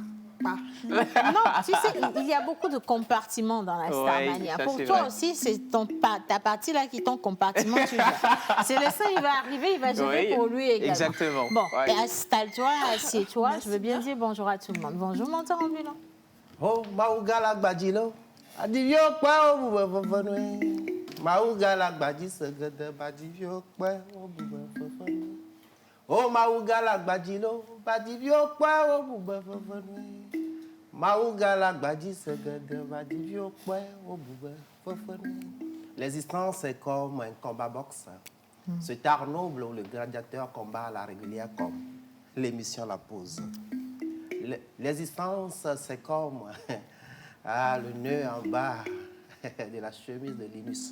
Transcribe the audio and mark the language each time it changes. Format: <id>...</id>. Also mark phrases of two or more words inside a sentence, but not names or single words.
<fr>Non, tu sais, il y a beaucoup de compartiments dans la Starmania. Pour toi aussi, c'est ta partie là qui est ton compartiment. Célestin, il va arriver, il va gérer pour lui également. Exactement. Bon, installe-toi, assieds-toi. Je veux bien dire bonjour à tout le monde. Bonjour, mentor ambulant. Oh, Maougala Gbadilo. Adivio kwa obuwe. Maougala Gbadi segede badivio kwa obuwe. Oh, Maougala Gbadilo. Badivio kwa obuwe. Maougala Gbadi segede badivio kwa obuwe. L'existence est comme un combat boxe. Cet art noble où le gladiateur combat à la régulière comme l'émission La Pause. L'existence, c'est comme le nœud en bas de la chemise de Linus.</fr>